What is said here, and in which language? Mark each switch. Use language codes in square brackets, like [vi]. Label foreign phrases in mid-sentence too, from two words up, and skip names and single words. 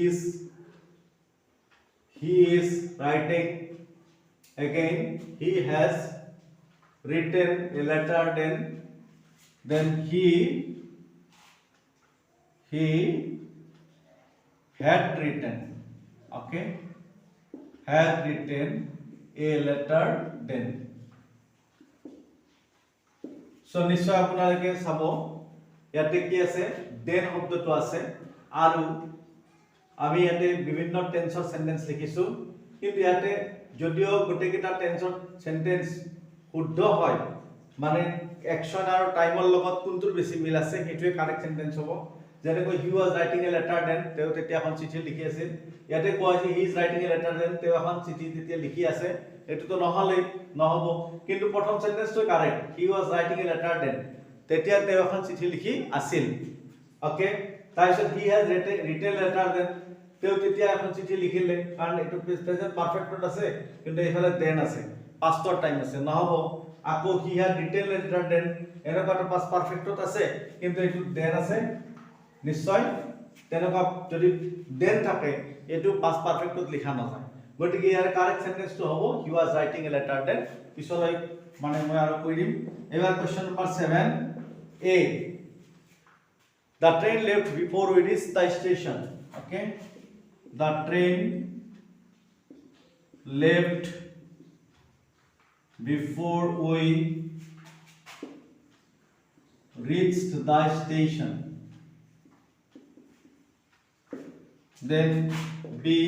[en] is writing again he has written a letter then he had written okay had written a letter then so [as] নিশ্চয় আপোনালোকে চাব ইয়াতে কি আছে দেন শব্দটো আছে আৰু আমি ইয়াতে বিভিন্ন [en] tenseৰ sentence [as] লিখিছো কিন্তু ইয়াতে যদিও গোটেইকেইটা [en] tenseৰ sentence [as] শুদ্ধ হয় মানে অ্যাকশন আৰু টাইমৰ লগত কোনটোৰ বেছি মিল আছে সেইটোৱে [en] correct sentence [as] হ'ব যেনেকৈ [en] he was writing a letter then [as] তেও তেতিয়া এখন চিঠি লিখি আছিল ইয়াতে কোৱা হৈছে [en] he is writing a letter then [as] তেও এখন চিঠি তেতিয়া লিখি আছে এটো নহব কিন্তু প্ৰথম সেন্টেন্সটো কাৰেক্ট [en] he was writing a letter then [as] তেতিয়া তেও এখন চিঠি লিখি আছিল ওকে তাৰপিছত [en] he has written letter then [as] তেও তেতিয়া এখন চিঠি লিখিলে কাৰণ এটো [en] present perfectত [as] আছে কিন্তু এফালে দেন আছে [en] pastৰ time [as] আছে নহব আকৌ [en] he has written letter then [as] এনেকুৱাটো [en] past perfectত [as] আছে কিন্তু এটো দেন আছে নিশ্চয় তেনেকুৱা যদি দেন থাকে এটো [en] past perfectত [as] লিখা নাযায় গতিকে ইয়াৰ [en] correct sentenceটো [as] হ'ব [en] he was writing a letter then [as] পিছলৈ মানে মই আৰু কৈ দিম এবাৰ [en] question number [as] 7 A [en] the train left before we reached the station okay the train left before we reached the station then B